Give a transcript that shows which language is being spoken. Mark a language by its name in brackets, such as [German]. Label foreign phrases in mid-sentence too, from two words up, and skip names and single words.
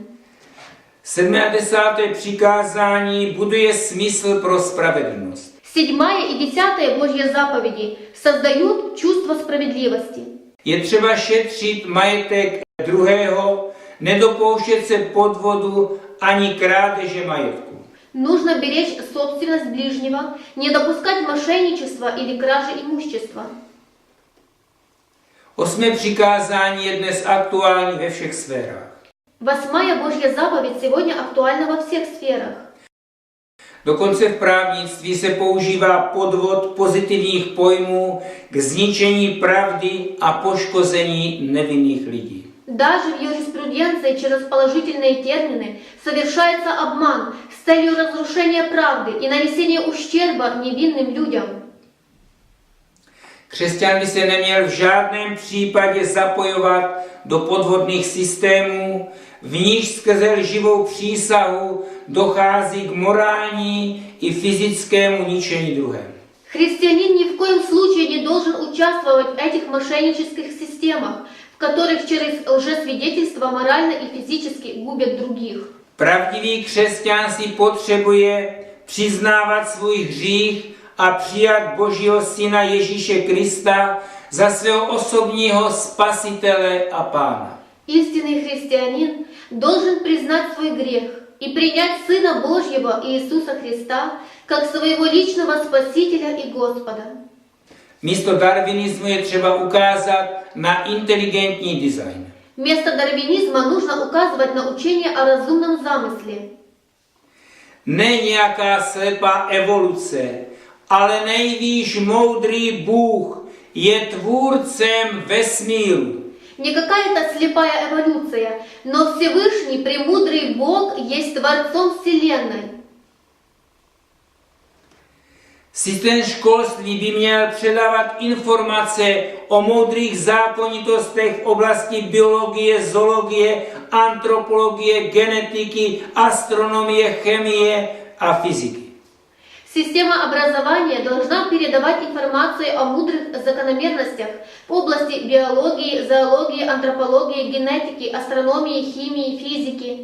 [Czech] 7. a 10. přikázání buduje smysl pro spravedlnost. [Russian] 7 и 10 Божьи заповеди создают чувство справедливости. [Czech] Je třeba šetřit majetek druhého, nedopouštět se podvodu ani krádeže majetku. [Russian] Нужно беречь собственность ближнего, не допускать мошенничества или кражи имущества. [Czech] 8. přikázání je dnes aktuální ve všech sférách. [Russian] 8 Божья заповедь сегодня актуальна во всех сферах. [Czech] Dokonce v právnictví se používá podvod pozitivních pojmů k zničení pravdy a poškození nevinných lidí. [Russian] Даже в юриспруденции через положительные термины совершается обман с целью разрушения правды и нанесения ущерба невинным людям. [Czech] Křesťan by se neměl v žádném případě zapojovat do podvodných systémů, v níž skrze lživou přísahu dochází k morální i fyzickému ničení druhém. [Russian] Христианин ни в коем случае не должен участвовать в этих мошеннических системах, в которых через лжесвидетельство морально и физически губят других. [Czech] Pravdivý křesťan si potřebuje přiznávat svůj hřích a přijat Božího Syna Ježíše Krista za svého osobního spasitele a pána. [Russian] Истинный христианин должен признать свой грех и принять Сына Божьего Иисуса Христа как своего личного Спасителя и Господа. [Czech] Místo darwinismu je třeba ukázat na inteligentní design. [Russian] Вместо дарвинизма нужно указывать на учение о разумном замысле. [Czech] Ne nějaká slepá evoluce, ale nejvýš moudrý Bůh je tvůrcem vesmíru. [Russian] Не какая-то слепая эволюция, но Всевышний, премудрый Бог есть Творцом Вселенной. [Czech] Systém školství by měl předávat informace o moudrých zákonitostech v oblasti biologie, zoologie, antropologie, genetiky, astronomie, chemie a fyziky. [Russian] Система образования должна передавать информацию о мудрых закономерностях в области биологии, зоологии, антропологии, генетики, астрономии, химии, физики.